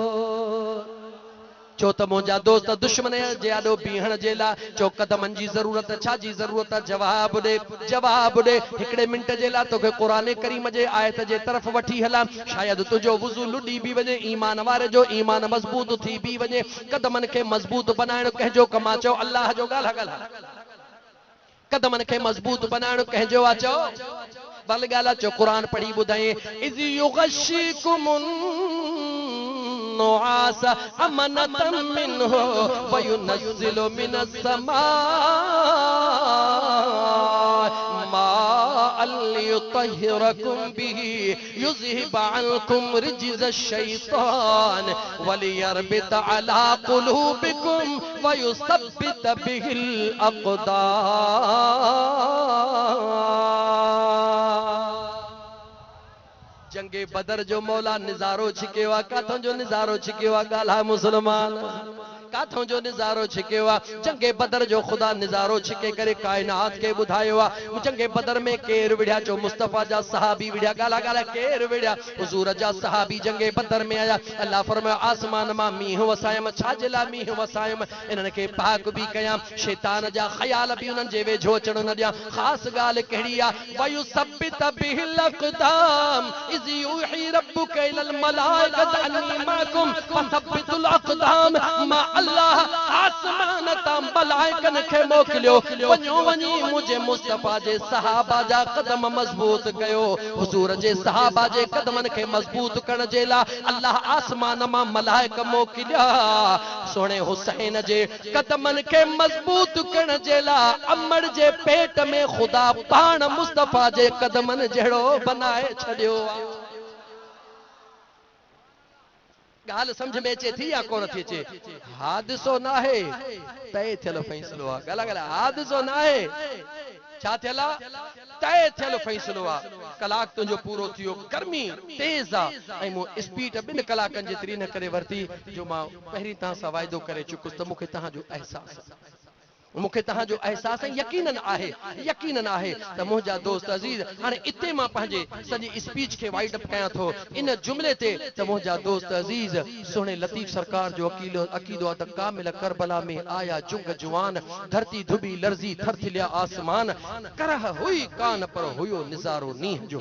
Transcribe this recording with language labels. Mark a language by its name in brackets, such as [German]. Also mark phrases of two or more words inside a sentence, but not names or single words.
[Sindhi] चो त मुंहिंजा दोस्त दुश्मन जे आॾो बीहण जे लाइ चो कदमनि जी ज़रूरत छा जी ज़रूरत आहे जवाब ॾे हिकिड़े मिंट जे लाइ तोखे क़ुरान करीम जे आयत जे तरफ़ वठी हलां शायदि तुंहिंजो वुज़ू लुॾी बि वञे ईमान वारे जो ईमान मज़बूत थी बि वञे कदमनि खे मज़बूत बनाइण कंहिंजो कमु आहे चओ अल्लाह जो ॻाल्हि कदमनि खे मज़बूत बनाइण कंहिंजो आहे चओ बल ॻाल्हि चो क़ुरान पढ़ी ॿुधाई [Arabic] إذ يغشيكم النعاس أمنة منه وينزل من السماء ماء ليطهركم به ويذهب عنكم رجز الشيطان وليربط على قلوبكم ويثبت به الأقدام [Sindhi] जंगे बदर जो मौला निजारो छिकियो आहे काथों जो निजारो छिकियो आहे ॻाल्हि मुसलमान काथों जो निजारो छिकियो आहे जंगे बदर जो खुदा निजारो छिके करे कायनात के ॿुधायो आहे जंगे बदर में केर विढ़िया चो मुस्तफ़ा जा सहाबी विढ़िया ॻाल्हि केर विढ़िया हुजूर जा सहाबी जंगे बदर में आया अल्लाह फरमायो आसमान मां मींहुं वसायम छाजे लाइ मींहुं वसायम इन्हनि खे पाक बि कयां शैतान जा ख़याल बि उन्हनि जे वेझो अचण न ॾियां ख़ासि ॻाल्हि कहिड़ी आहे [Arabic] ويثبت به الأقدام إذ يوحي ربك إلى الملائكة أني معكم فثبتوا الأقدام [Sindhi] मां अल्लाह आसमान तां मलाइकन खे मोकिलियो वञो वञी मुझे मुस्तफ़ा जे सहाबा जा कदम मज़बूत कयो हुजूर जे सहाबा जे कदमनि खे मज़बूत करण जे लाइ अल्लाह आसमान मां मलाइक मोकिलिया सोणे हुसैन जे कदमनि खे मज़बूत करण जे लाइ अमड़ जे पेट में खुदा पाण मुस्तफ़ा जे कदमनि जहिड़ो बनाए छॾियो गाल समझ में अचे थी या कोन थी अचे? हादिसो ना है तय थियल फैसलो आ। गला गला हादिसो ना है छा थियल आ? तय थियल फैसलो आ। कलाक तुंहिंजो पूरो थियो, गर्मी तेज आ ऐं मूं स्पीड 2 कलाकनि जेतिरी न करे वरिती जो मां पहिरीं तव्हां सां वाइदो करे चुकुसि त मूंखे तव्हांजो अहसास आहे, मूंखे तव्हांजो अहसास यकीनन आहे, यकीनन आहे त मुंहिंजा दोस्त अज़ीज़ हाणे इते मां पंहिंजे सॼी स्पीच खे [English] wind up [Sindhi] कयां थो इन जुमिले ते त मुंहिंजा दोस्त अज़ीज़ सुहिणे लतीफ़ सरकार जो अक़ीदो आहे त कामिल करबला में आया जुंग जुवान, धरती धुबी लर्ज़ी थरथिलिया आसमान, करह हुई कान पर हुयो निज़ारो नींह जो।